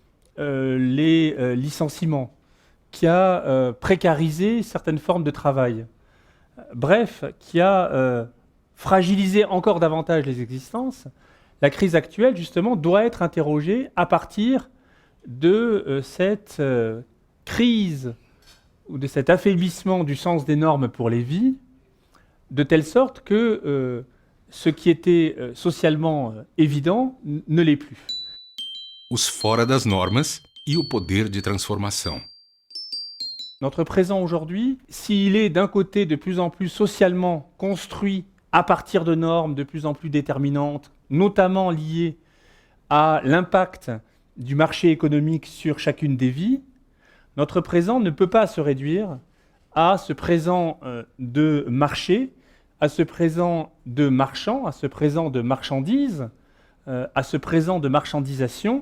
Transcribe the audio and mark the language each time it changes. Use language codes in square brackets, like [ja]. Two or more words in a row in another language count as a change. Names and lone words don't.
[fr] les licenciements, qui a précarisé certaines formes de travail, bref, qui a fragilisé encore davantage les existences, la crise actuelle, justement, doit être interrogée à partir de cette crise ou de cet affaiblissement du sens des normes pour les vies, de telle sorte que ce qui était socialement évident ne l'est plus. [pt] Os fora das normas e o poder de transformação. [fr] Notre présent aujourd'hui, s'il est d'un côté de plus en plus socialement construit à partir de normes de plus en plus déterminantes, notamment liées à l'impact du marché économique sur chacune des vies, notre présent ne peut pas se réduire à ce présent de marché, à ce présent de marchand, à ce présent de marchandise, à ce présent de marchandisation.